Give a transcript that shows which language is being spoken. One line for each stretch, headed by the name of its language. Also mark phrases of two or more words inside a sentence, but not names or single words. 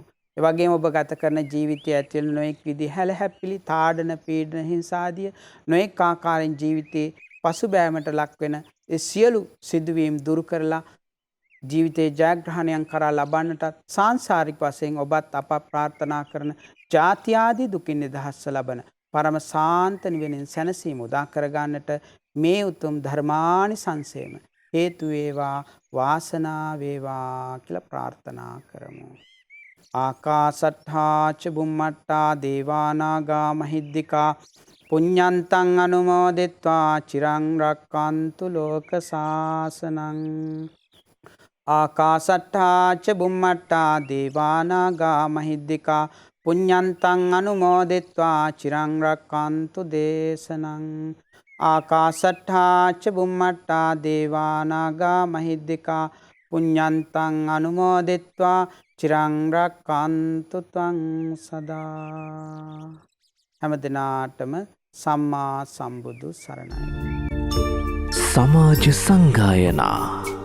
Sinhala: ඒ වගේම ඔබ ගත කරන ජීවිතය ඇතුළේ නොඑක් විදිහ හැලහැප්පිලි, තාඩන, පීඩන, හිංසාදිය නොඑක් ආකාරයෙන් ජීවිතේ පසුබෑමට ලක් වෙන ඒ සියලු සිදුවීම් දුරු කරලා ජීවිතේ ජයග්‍රහණයන් කරා ලබන්නට සාංශාරික වශයෙන් ඔබත් අප ප්‍රාර්ථනා කරන ජාති ආදී දුකින් නිදහස් ලබන පරම සාන්ත නිවෙනින් සැනසීම උදා කරගන්නට මේ උතුම් ධර්මානිසංසයම හේතු වේවා, වාසනාව වේවා කියලා ප්‍රාර්ථනා කරමු.
Pali: ආකාසට්ඨා ච බුම්මට්ඨා දේවානාගා මහිද්దికා පුඤ්ඤන්තං අනුමෝදිත්වා චිරං රක්칸තු ලෝක සාසනං. ආකාසට්ඨා ච බුම්මට්ඨා දේවානාගා මහිද්దికා පුඤ්ඤන්තං අනුමෝදිත්වා චිරං රක්칸තු දේශනං. ආකාසට්ඨා ච බුම්මට්ටා දේවානාගා මහිද්దికා පුඤ්ඤන්තං අනුමෝදිත්වා චිරං රක්칸තු ත්වං සදා.
Sinhala: හැම දිනාටම සම්මා සම්බුදු සරණයි. සමාජ සංගායනා